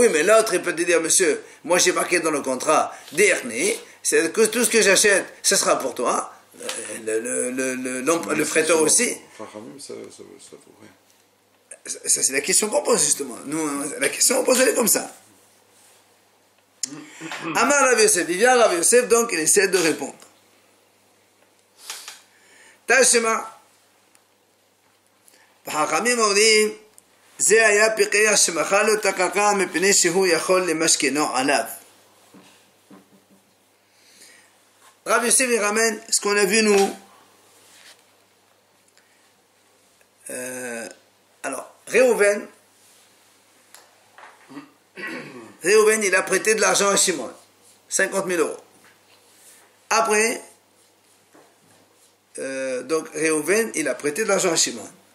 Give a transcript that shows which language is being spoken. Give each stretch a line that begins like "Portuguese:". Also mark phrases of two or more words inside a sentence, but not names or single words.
French: Oui, mais l'autre il peut te dire, monsieur, moi j'ai marqué dans le contrat dernier, c'est que tout ce que j'achète, ce sera pour toi. Le prêteur aussi. Kharamim, ça vaut rien. Ça c'est la question qu'on pose justement. Nous, la question on pose elle est comme ça.
Hebrew: אמר רב יוסף,
French: il vient Rav Yosef, donc il essaie de répondre.
Hebrew: Tashema, החכמים אומרים, זה היה פיקח שמכר לו את הקרקע מפני שהוא יכול למשכנו עליו.
French: Rav Yosef il ramène ce qu'on a vu nous. Alors, Réhouven, il a prêté de l'argent à Shimon, 50 000 euros. Après, donc Réhouven, il a prêté de l'argent à Shimon.